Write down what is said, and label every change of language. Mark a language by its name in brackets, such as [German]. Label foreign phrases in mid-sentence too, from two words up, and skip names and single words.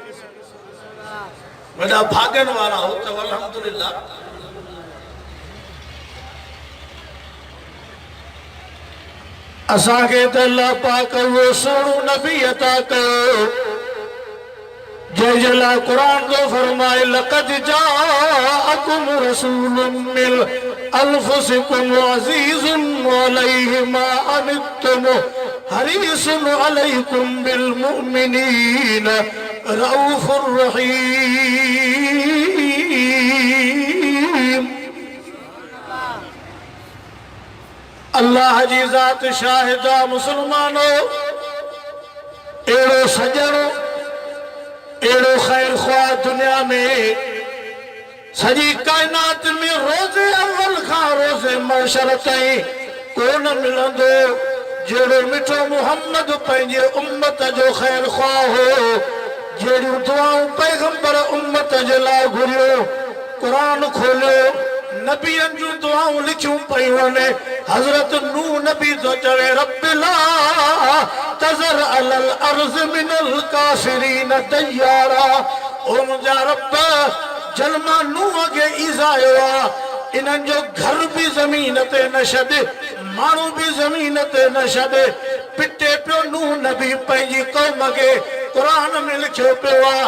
[Sindhi] वॾा भागन वारा हो त अल्हम्दुलिल्लाह। असांखे त अल्लाह पाक वो सोणो नबी अता कयो जंहिंजे लाइ क़ुरान थो फरमाए [Arabic] لقد جاءكم رسول من أنفسكم عزيز عليه ما عنتم حريص عليكم بالمؤمنين رءوف رحيم. [Sindhi] अल्लाह जी ज़ात शाहिदा मुसलमानो, एड़ो सजणो एड़ो खैर ख्वाह दुनिया में सजी कायनात में रोज़े अव्वल खां रोज़े महशर ताईं कोन मिलंदो जहिड़ो मिठो मुहम्मद पंहिंजे उम्मत जो खैर ख्वाह हो। जहिड़ियूं दुआऊं पैगंबर उम्मत जे लाइ घुरियो, क़ुरान खोलियो, नबियन जूं दुआऊं लिखियूं पयूं आहिनि। हज़रत नूह नबी तो चवे [Arabic] رب لا تذر على الأرض من الكافرين ديارا. [Sindhi] ओ मुंहिंजा रब, जलमा नूह खे ईज़ायो आहे, इन्हनि जो घर भी ज़मीन ते न छॾ, माण्हू भी ज़मीन ते न छॾ। पिटे पियो नूह नबी पंहिंजी क़ौम खे, क़ुरान में लिखियो पियो आहे।